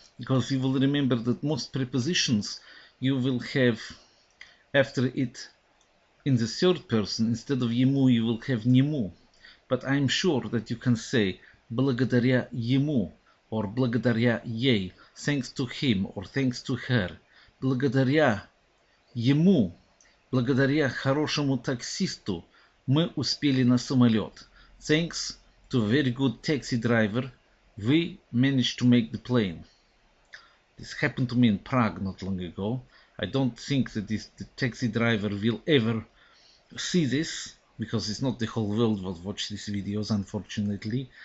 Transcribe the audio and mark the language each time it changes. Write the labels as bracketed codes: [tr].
[en] Because you will remember that most prepositions you will have after it in the third person, instead of ему, you will have нему. But I'm sure that you can say [ru] благодаря ему [en] or [ru] благодаря ей, [en] thanks to him or thanks to her. [ru] Благодаря ему, благодаря хорошему таксисту, мы успели на самолет. [en] Thanks to a very good taxi driver, we managed to make the plane. This happened to me in Prague not long ago. I don't think that the taxi driver will ever see this, because it's not the whole world will watch these videos, unfortunately.